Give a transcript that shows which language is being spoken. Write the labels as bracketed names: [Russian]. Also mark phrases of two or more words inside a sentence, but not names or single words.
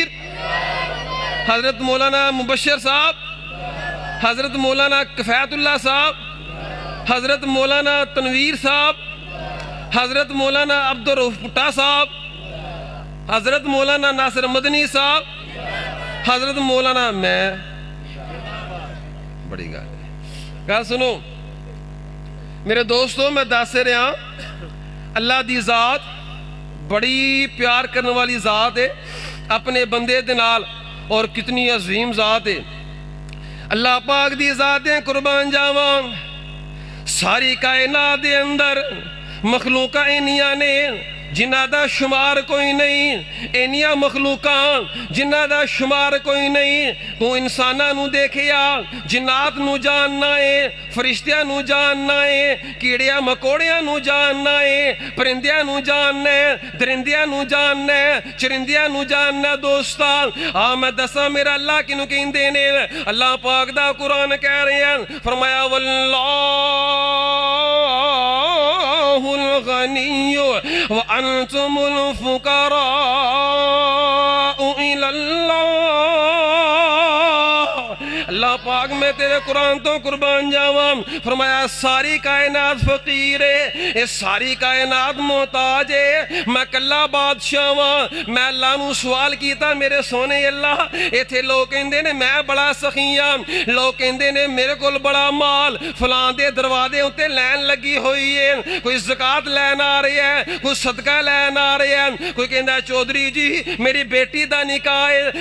[Punjabi] حضرت مولانا مبشر صاحب، حضرت مولانا کفایت اللہ صاحب، حضرت مولانا تنویر صاحب، حضرت مولانا عبدالرؤف پٹا صاحب، حضرت مولانا ناصر مدنی صاحب، حضرت مولانا میں بڑی گل سنو میرے دوستوں. میں دس رہا اللہ دی ذات بڑی پیار کرنے والی ذات ہے اپنے بندے دے نال، اور کتنی عظیم ذات ہے. اللہ پاک دی ذاتیں قربان جاواں، ساری کائنات دے اندر مخلوقاں اینیاں نے جنہ دا شمار کوئی نہیں، اینیاں مخلوقاں جنہ دا شمار کوئی نہیں. تو انساناں نو دیکھیا جنات نو جاننا ہے، فرشتیاں نو جاننا ہے، کیڑیاں مکوڑیاں نو جاننا ہے، پرندیاں نو جاننا ہے، درندیاں نو جاننا ہے، چرندیاں نو جاننا. دوستان میں دساں میرا اللہ کنو کہندے نے؟ اللہ پاک دا قرآن کہہ رہے ہیں، فرمایا [Arabic] واللہ الغنی وانتم الفقراء الى اللہ. [Punjabi] اللہ پاک میں تیرے قرآن تو قربان جاواں، فرمایا ساری کائنات فقیر ہے، یہ ساری کائنات محتاج ہے، میں کلا بادشاہ ہاں. میں اللہ نو سوال کیتا میرے سونے اللہ، ایتھے لوگ کہندے نے میں بڑا سخی ہاں، لوگ کہندے نے میرے کول بڑا مال، فلاں دے دروازے اُتے لین لگی ہوئی ہے، کوئی زکات لین آ رہی ہے، کوئی صدقہ لین آ رہی ہے، کوئی کہندا ہے چودھری جی میری بیٹی دا نکاح ہے.